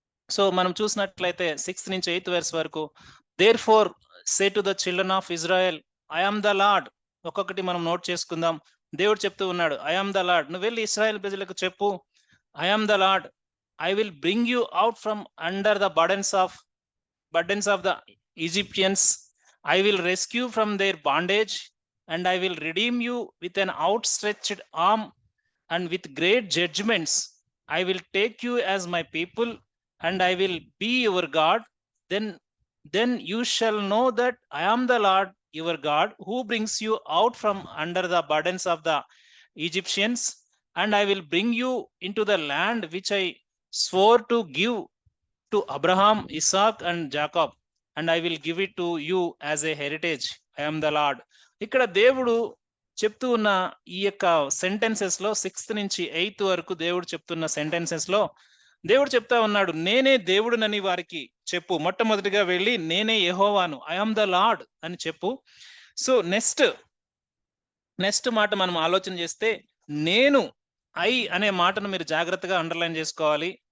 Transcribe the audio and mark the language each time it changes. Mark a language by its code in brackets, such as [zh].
[te] So మనం చూసినట్లయితే 6th నుంచి 8th verse వరకు, [en] Therefore say to the children of Israel, I am the Lord. [te] ఒక్కొక్కటి మనం నోట్ చేసుకుందాం. దేవుడు చెప్తూ ఉన్నాడు, [en] I am the Lord. [te] నువ్వు వెళ్ళి ఇశ్రాయేల్ ప్రజలకు చెప్పు, [en] I am the Lord, I will bring you out from under the burdens of the Egyptians. I will rescue from their bondage, and I will redeem you with an outstretched arm and with great judgments. I will take you as my people, and I will be your God. Then you shall know that I am the Lord your God, who brings you out from under the burdens of the Egyptians, and I will bring you into the land which I swore to give to Abraham, Isaac and Jacob, and I will give it to you as a heritage. I am the Lord. [te] ఇక్కడ దేవుడు చెప్తూ ఉన్న ఈ యొక్క sentences లో 6th నుంచి 8th వరకు దేవుడు చెప్తున్న సెంటెన్సెస్ లో దేవుడు చెప్తా ఉన్నాడు, నేనే దేవుడునని వారికి చెప్పు. మొట్టమొదటిగా వెళ్ళి నేనే యెహోవాను, [en] I am the Lord [te] అని చెప్పు. సో నెక్స్ట్ మాట మనం ఆలోచన చేస్తే, నేను ఐ అనే మాటను మీరు జాగ్రత్తగా అండర్లైన్ చేసుకోవాలి.